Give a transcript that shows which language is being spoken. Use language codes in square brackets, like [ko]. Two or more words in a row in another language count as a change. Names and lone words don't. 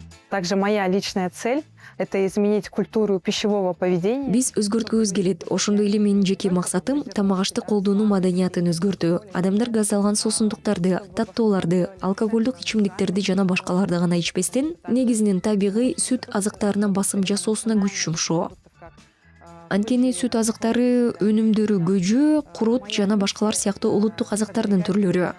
[ru] Также моя личная цель – это изменить культуру пищевого поведения. [ky] Биз өзгөрткүбүз келет. Ошондой эле менин жеке максатым тамак ашты колдонуу маданиятын өзгөртүү. Адамдар газдалган суусундуктарды, таттооларды, алкоголдук ичимдиктерди жана башкаларды гана ичпестен, негизинен табигый сүт азыктарына басым жасоосуна күч жумшоо. Анткени сүт азыктары өнүмдөрү көжө, курут жана башкалар сыяктуу улуттук азыктардын түрлөрү.